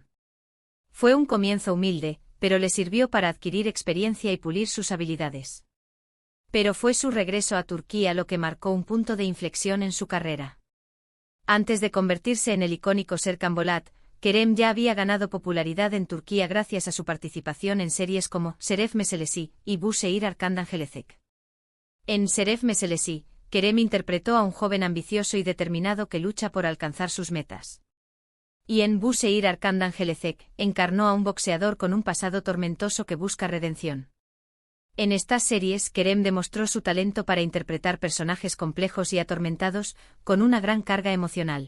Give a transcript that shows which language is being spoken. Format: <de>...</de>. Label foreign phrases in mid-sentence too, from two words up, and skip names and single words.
<es>Fue un comienzo humilde, pero le sirvió para adquirir experiencia y pulir sus habilidades. Pero fue su regreso a Turquía lo que marcó un punto de inflexión en su carrera. Antes de convertirse en el icónico Serkan Bolat, Kerem ya había ganado popularidad en Turquía gracias a su participación en series como Şeref Meselesi y Bu Şehir Arkandan Gelecek. En Şeref Meselesi, Kerem interpretó a un joven ambicioso y determinado que lucha por alcanzar sus metas. Y en Bu Şehir Arkandan Gelecek, encarnó a un boxeador con un pasado tormentoso que busca redención. En estas series, Kerem demostró su talento para interpretar personajes complejos y atormentados, con una gran carga emocional.</es>